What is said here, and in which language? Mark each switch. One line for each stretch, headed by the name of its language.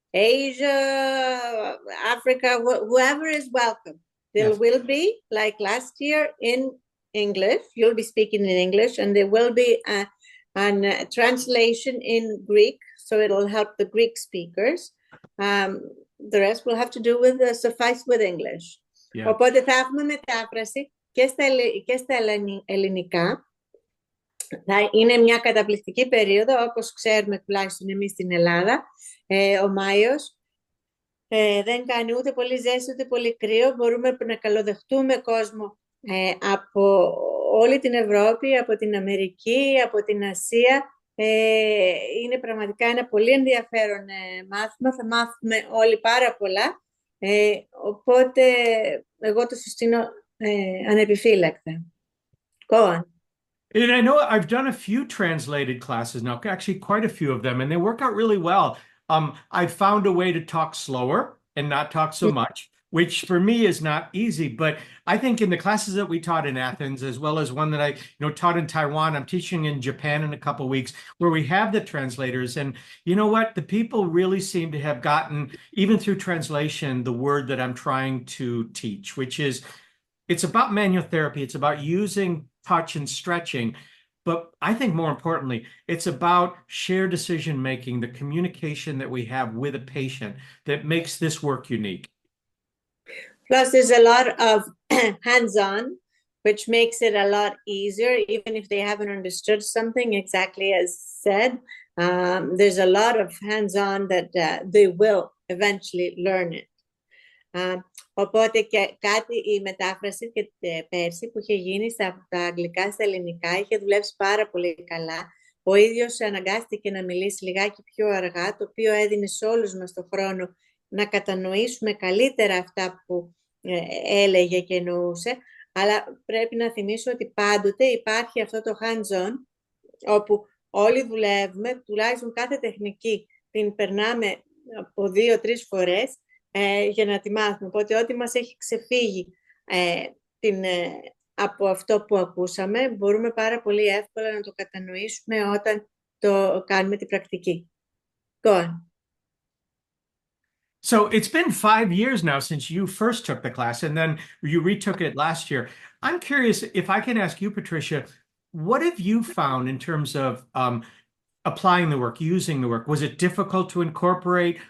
English: Asia, Africa, whoever is welcome. There Yes. will be, like last year, in English. You'll be speaking in English, and there will be a translation in Greek, so it'll help the Greek speakers. The rest will have to do with suffice with English. Yeah.
Greek: Οπότε θα έχουμε μετάφραση και στα ελληνικά. Θα είναι μια καταπληκτική περίοδο, όπως ξέρουμε τουλάχιστον εμείς στην Ελλάδα. Ο Μάιος δεν κάνει ούτε πολύ ζέστη ούτε πολύ κρύο. Μπορούμε να καλοδεχτούμε κόσμο από όλη την Ευρώπη, από την Αμερική, από την Ασία. Είναι πραγματικά ένα πολύ ενδιαφέρον μάθημα. Θα μάθουμε όλοι πάρα πολλά. Οπότε εγώ το συστήνω ανεπιφύλακτα.
English: Go on. And I know I've done a few translated classes now, actually quite a few of them, and they work out really well. I found a way to talk slower and not talk so much, which for me is not easy. But I think in the classes that we taught in Athens, as well as one that I taught in Taiwan, I'm teaching in Japan in a couple of weeks, where we have the translators. And you know what? The people really seem to have gotten, even through translation, the word that I'm trying to teach, which is it's about manual therapy. It's about using touch and stretching. But I think more importantly, it's about shared decision making, the communication that we have with a patient that makes this work unique. Plus, there's a lot of hands-on, which makes it a lot easier, even if they haven't understood something exactly as said. There's a lot of hands-on that they will eventually learn it.
Greek: Οπότε και κάτι, η μετάφραση και πέρσι που είχε γίνει στα τα αγγλικά στα ελληνικά είχε δουλέψει πάρα πολύ καλά. Ο ίδιος αναγκάστηκε να μιλήσει λιγάκι πιο αργά, το οποίο έδινε σε όλους μας το χρόνο να κατανοήσουμε καλύτερα αυτά που έλεγε και εννοούσε. Αλλά πρέπει να θυμίσω ότι πάντοτε υπάρχει αυτό το hands-on, όπου όλοι δουλεύουμε, τουλάχιστον κάθε τεχνική την περνάμε από 2-3 φορές, για να τη μάθουμε. Οπότε ό,τι μας έχει ξεφύγει την, από αυτό που ακούσαμε, μπορούμε πάρα πολύ εύκολα να το κατανοήσουμε όταν το κάνουμε την πρακτική.
English: Go on. So it's been 5 years now since you first took the class, and then you retook it last year. I'm curious if I can ask you, Patricia, what have you found in terms of applying the work, using the work? Was it difficult to incorporate?